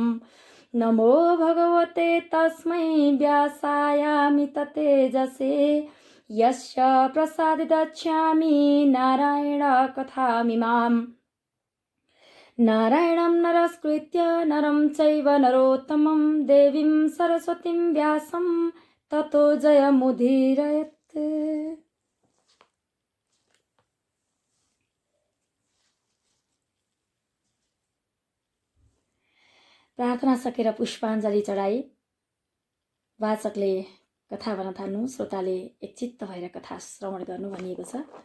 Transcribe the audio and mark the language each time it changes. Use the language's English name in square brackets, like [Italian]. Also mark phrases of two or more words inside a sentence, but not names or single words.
[Sanskrit] नमो भगवते तस्मै व्यासायामिततेजसे यस्य प्रसाददच्छामि नारायणकथामिमाम्। नारायणं नरस्कृत्य नरं चैव नरोत्तमं देवीं सरस्वतीं व्यासं ततो जयमुदीरयत्। [Nepali] प्रार्थना सकेर पुष्पाञ्जली चढाई वाचकले कथा भन्न थाल्नु, श्रोताले एकचित्त भएर कथा श्रवण गर्नु भनिएको छ।